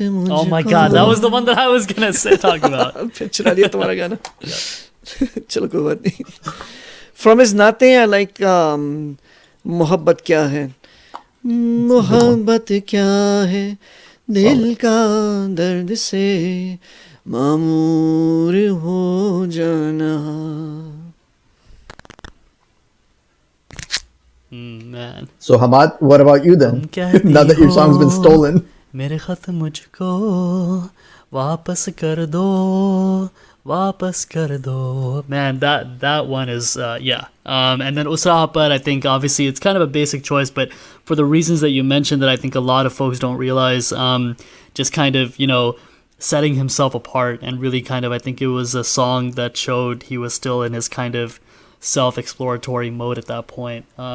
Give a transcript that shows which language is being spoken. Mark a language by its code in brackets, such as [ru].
[en] Oh my God, that was the one that I was gonna talk about. [hi] चुरा लिया तुम्हारा गाना. चलो कोई बात नहीं. [en] From his नाते, I like [hi] मोहब्बत क्या है. मोहब्बत क्या है दिल का दर्द से मामूर हो जाना. [en] Man. So Hamad, what about you then? Now that your song's been stolen. [hi] मेरे खत मुझको वापस कर दो, वापस कर दो. [en] Man, that one is yeah. And then Usra Hapad, I think obviously it's kind of a basic choice, but for the reasons that you mentioned that I think a lot of folks don't realize, just kind of setting himself apart, and really kind of, I think it was a song that showed he was still in his kind of self-exploratory mode at that point.